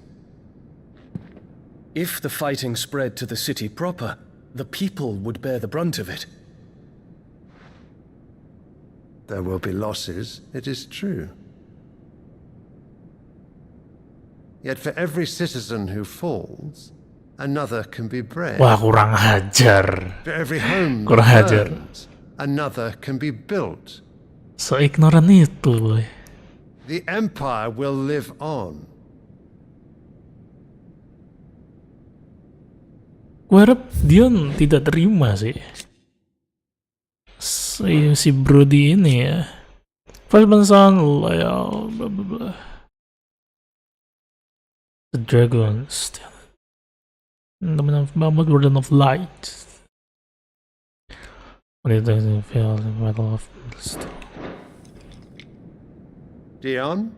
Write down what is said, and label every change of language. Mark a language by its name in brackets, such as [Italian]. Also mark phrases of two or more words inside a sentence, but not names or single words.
[English] If the fighting spread to the city proper, the people would bear the brunt of it. There will be losses, it is true. Yet for every citizen who falls, another can be bred. [Indonesian] Wah, kurang ajar. [English] For every home [Indonesian] Kurang [English] that [Indonesian] ajar. [English] burns, another can be built. [Indonesian] So ignoran itu, boy. [English] The Empire will live on. [Indonesian] Gue harap Dion tidak terima sih. Si Brody ini ya. [English] First son, loyal, blah blah blah. The Dragons. The Warden of Light. When it doesn't fail, the Battle of Dion?